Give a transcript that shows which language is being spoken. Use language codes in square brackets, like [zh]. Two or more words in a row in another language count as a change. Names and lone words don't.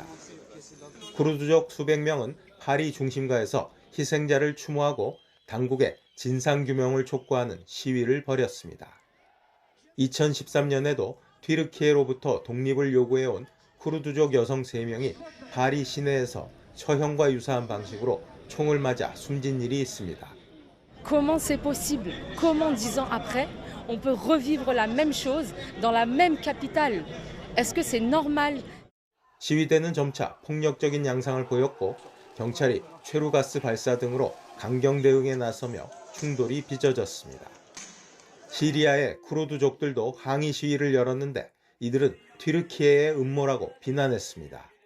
[ko] 쿠르드족 수백 명은 파리 중심가에서 희생자를 추모하고 당국의 진상규명을 촉구하는 시위를 벌였습니다. 2013년에도 튀르키예로부터 독립을 요구해온 쿠르드족 여성 3명이 파리 시내에서 처형과 유사한 방식으로 총을 맞아 숨진 일이 있습니다. [fr] Comment c'est possible? Comment 10 ans après, on peut revivre la même chose dans la même capitale? Est-ce que c'est normal? [ko] 시위대는 점차 폭력적인 양상을 보였고 경찰이 최루가스 발사 등으로 강경 대응에 나서며 충돌이 빚어졌습니다. 시리아의 쿠르드족들도 항의 시위를 열었는데 이들은 튀르키예의 음모라고 비난했습니다.